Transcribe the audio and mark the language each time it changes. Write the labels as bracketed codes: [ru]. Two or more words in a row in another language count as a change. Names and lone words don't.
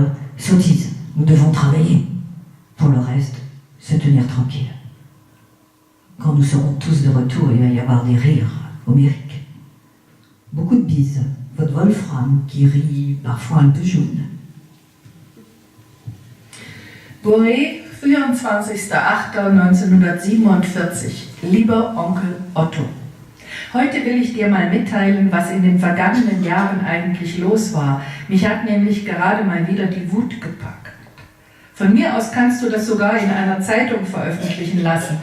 [fr] Sottise, nous devons travailler. Pour le reste, se tenir tranquille. Quand nous serons tous de retour, il va y avoir des rires homériques. Beaucoup de bises. Votre Wolfram qui rit parfois un peu jaune. Boré, 24.08.1947. [de] Lieber Onkel Otto. Heute will ich dir mal mitteilen, was in den vergangenen Jahren eigentlich los war. Mich hat nämlich gerade mal wieder die Wut gepackt. Von mir aus kannst du das sogar in einer Zeitung veröffentlichen lassen.